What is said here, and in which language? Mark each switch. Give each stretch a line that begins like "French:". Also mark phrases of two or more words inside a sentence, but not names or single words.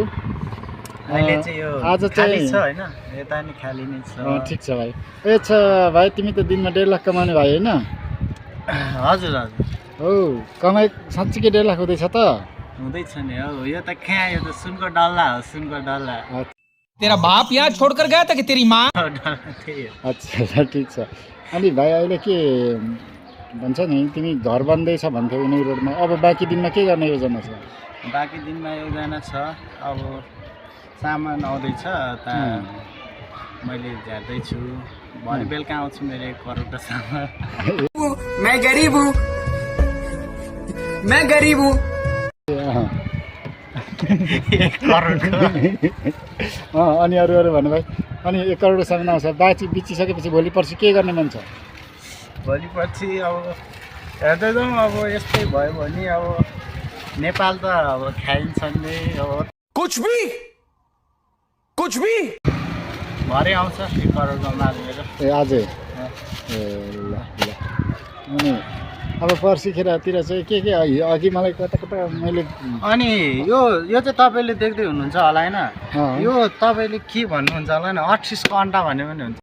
Nepali: अहिले चाहिँ यो आज खाली चाहिँ छ हैन, यता नि खाली नै छ। ठीक छ भाइ। भाइ तिमी त दिनमा 1.5 लाख कमाउने भाइ हैन? हजुर हजुर हो, कमाइ साच्चै 1.5 लाख हुँदैछ त? हुँदैछ नि हौ। यो त कहाँ, यो त सुनको डल्ला हो, सुनको डल्ला।
Hindi: तेरा बाप यहाँ छोड़कर गया था कि तेरी माँ?
Nepali: अच्छा ठीक छ। अनि भाइ अहिले के भन्छ नि, तिमी घर बन्दैछ भन्थ्यौ न्यू रोडमा, अब बाँकी दिनमा के गर्ने योजना छ? बाँकी दिनमा योजना छ, अब सामान आउँदैछ त मैले झ्यार्दैछु। भरे बेलुका आउँछु मेरो 1 करोडको सामान।
Hindi: मैं गरीब हूँ, मैं गरीब हूँ।
Nepali: 1 करोडको। अनि अरू भन्नु भाइ, अनि 1 करोडको सामान आउँछ, बेचिसकेपछि भोलि पर्सि के गर्ने मन छ? भोलि पछि अब हेर्दै जाउँ। अब यस्तै भयो भने अब नेपाल त अब खाइन्छ नि। अब
Hindi: कुछ भी
Nepali: भरे आउँछ 1 करोडको माल मेरो। आजै? ल अनि अब पर्सिखेरतिर चाहिँ के अघि मलाई कता मैले अनि यो चाहिँ तपाईँले देख्दै हुनुहुन्छ होला हैन? यो तपाईँले के भन्नुहुन्छ होला हैन? 28 को अन्डा भन्यो भने हुन्छ।